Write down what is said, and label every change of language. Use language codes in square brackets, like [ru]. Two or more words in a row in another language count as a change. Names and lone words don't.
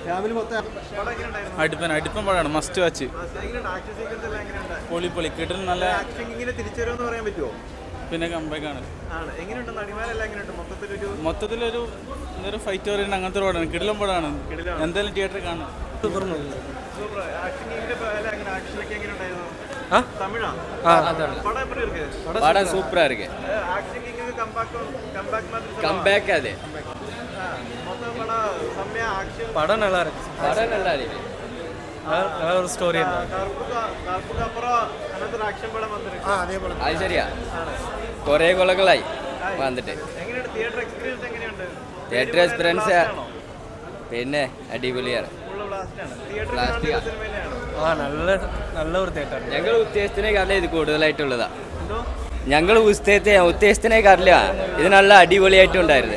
[ml] അടുപ്പം പടമാണ്, [en] must watch. [ml] പൊളി കിട്ടുന്ന നല്ല പിന്നെ കമ്പാക്കാണ്. മൊത്തത്തിലൊരു ഫൈറ്റ് പറയുന്നത് അങ്ങനത്തെ ഒരു പടമാണ്. കിടിലം പടമാണ്. എന്തായാലും തിയേറ്ററിൽ കാണും. [ta] படம் சூப்பரா இருக்கு. கம்பேக் அது. படம் நல்லா இருக்கு. நல்ல ஒரு ஸ்டோரி. அது சரியா [ml] കുറേ കൊല്ലങ്ങളായി വന്നിട്ട്. [en] theatre experience [ml] പിന്നെ അടിപൊളിയാണ്. നല്ല ഒരു തിയേറ്റർ. ഞങ്ങൾ ഉദ്ദേശത്തിനേക്കാറില്ല, ഇത് കൂടുതലായിട്ടുള്ളതാ. ഞങ്ങൾ ഉദ്ദേശത്തിനേക്കാറില്ല, ഇത് നല്ല അടിപൊളിയായിട്ടുണ്ടായിരുന്നു.